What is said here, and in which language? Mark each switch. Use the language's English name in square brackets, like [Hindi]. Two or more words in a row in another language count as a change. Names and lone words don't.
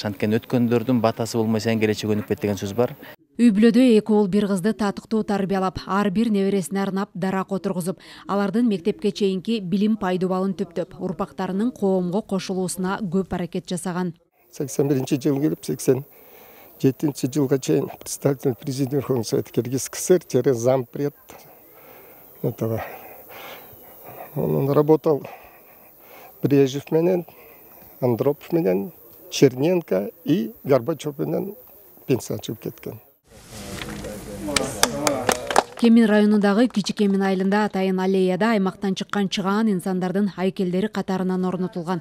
[Kyrgyz] Анткени өткөндөрдүн батасы болмой сайын келечек өнүкпөйт деген сөз бар. Үй бүлөдө эки уул бир кызды татыктуу тарбиялап, ар бир небересине арнап дарак отургузуп, алардын мектепке чейинки билим пайдубалын түптөп, урпактарынын коомго кошулуусуна көп аракет жасаган. [Russian] 81-жылы келип 87-жылга чейин представитель президент Верховного Совета Киргизской ССР через зампред этого. Он работал [Kyrgyz] Брежнев менен, Андропов менен, Черненко и Горбачев менен пенсияга чыгып кеткен. Кемин районундагы Кичи Кемин айылында атайын аллеяда аймактан чыккан чыгаан инсандардын айкелдери катарынан орнотулган.